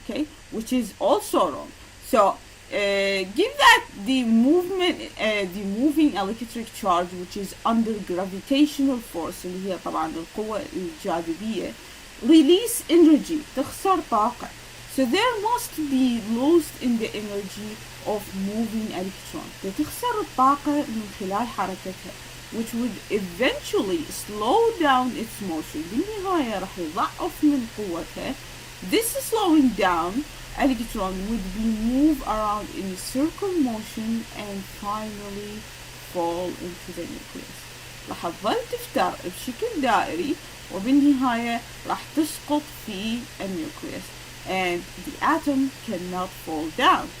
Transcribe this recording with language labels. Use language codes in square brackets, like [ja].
[en] Okay, which is also wrong. So give that the moving electric charge, which is under gravitational force, [ar] اللي هي طبعا القوة الجاذبية, [en] release energy, [ar] تخسر طاقة. [en] So there must be lost in the energy of moving electron. [ar] تخسر الطاقة من خلال حركتها, [en] which would eventually slow down its motion. [ar] بالنهاية راح يضعف من قوتها. [en] This slowing down electron would be moved around in a circle motion and finally fall into the nucleus. [ar] راح تظل تفتر بشكل دائري وبالنهاية راح تسقط في النيوكليوس, [en] and the atom cannot fall down.